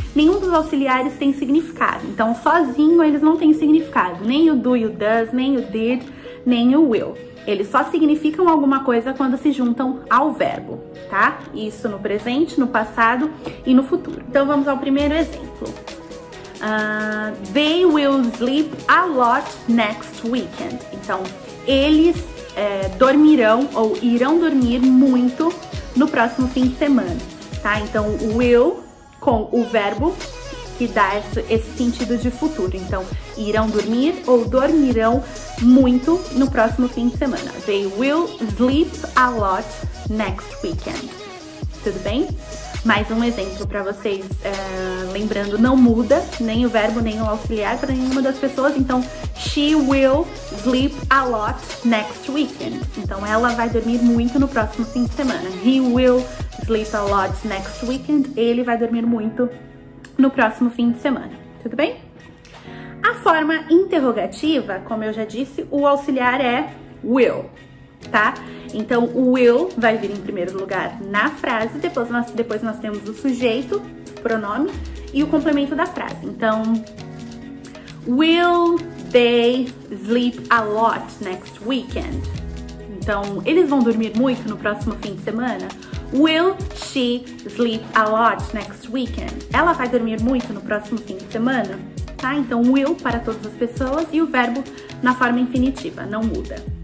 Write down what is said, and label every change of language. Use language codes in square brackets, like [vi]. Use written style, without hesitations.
[pt] Nenhum dos auxiliares tem significado. Então, sozinho eles não têm significado. Nem o do e o does, nem o did, nem o will. Eles só significam alguma coisa quando se juntam ao verbo, tá? Isso no presente, no passado e no futuro. Então, vamos ao primeiro exemplo. [en] They will sleep a lot next weekend. [pt] Então, eles dormirão ou irão dormir muito no próximo fim de semana, tá? Então, o will com o verbo que dá esse sentido de futuro. Então, irão dormir ou dormirão muito no próximo fim de semana. [en] They will sleep a lot next weekend. [pt] Tudo bem? Mais um exemplo para vocês, lembrando, não muda nem o verbo nem o auxiliar para nenhuma das pessoas. [en] Então, she will sleep a lot next weekend. [pt] Então, ela vai dormir muito no próximo fim de semana. [en] He will sleep a lot next weekend. [pt] Ele vai dormir muito no próximo fim de semana, tudo bem? A forma interrogativa, como eu já disse, o auxiliar é will, tá? Então, o will vai vir em primeiro lugar na frase, depois nós temos o sujeito, pronome, e o complemento da frase. [en] Então, will they sleep a lot next weekend? [pt] Então, eles vão dormir muito no próximo fim de semana? [en] Will she sleep a lot next weekend? [pt] Ela vai dormir muito no próximo fim de semana? Tá? Então, will para todas as pessoas e o verbo na forma infinitiva, não muda.